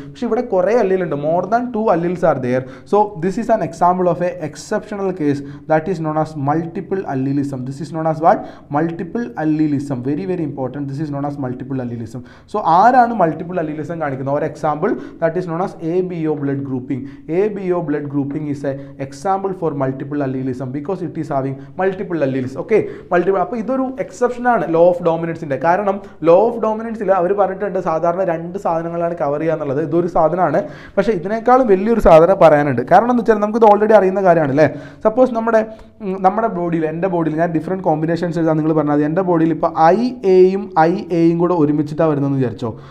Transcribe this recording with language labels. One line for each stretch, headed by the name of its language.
Malayalam: പക്ഷേ ഇവിടെ കുറേ അല്ലീലുണ്ട്,
English: More than 2 alleles are there. So this is an example of a exceptional case that is known as multiple allelism. This is known as what? Multiple allelism. Very very important. This is known as multiple allelism.
Malayalam: So ആരാണ് multiple അല്ലീലിസം കാണിക്കുന്നത്? ഒരു example
English: That is known as ABO blood grouping. ABO blood grouping is a example for multiple allelism because it is having multiple alleles. Okay, multiple.
Malayalam: അപ്പോൾ ഇതൊരു exception ആണ് law of ഡോമിനൻസിൻ്റെ. കാരണം law of ഡോമിനൻസിൽ അവർ പറഞ്ഞിട്ടുണ്ട് സാധാരണ 2 സാധനങ്ങളാണ് cover ചെയ്യുക എന്നുള്ളത്. ഇതൊരു സാധനമാണ്. പക്ഷേ ഇതിനേക്കാളും വലിയൊരു സാധനം പറയാനുണ്ട്. കാരണം എന്ന് വെച്ചാൽ നമുക്കിത് ഓൾറെഡി അറിയുന്ന കാര്യമാണ് അല്ലേ. സപ്പോസ് നമ്മുടെ ബോഡിയിൽ, എൻ്റെ ബോഡിയിൽ ഞാൻ ഡിഫറെൻറ്റ് കോമ്പിനേഷൻസ് എഴുതാൻ നിങ്ങൾ പറഞ്ഞാൽ എൻ്റെ ബോഡിയിൽ ഇപ്പോൾ ഐ എയും കൂടെ ഒരുമിച്ചിട്ടാണ് വരുന്നതെന്ന് വിചാരിച്ചോ.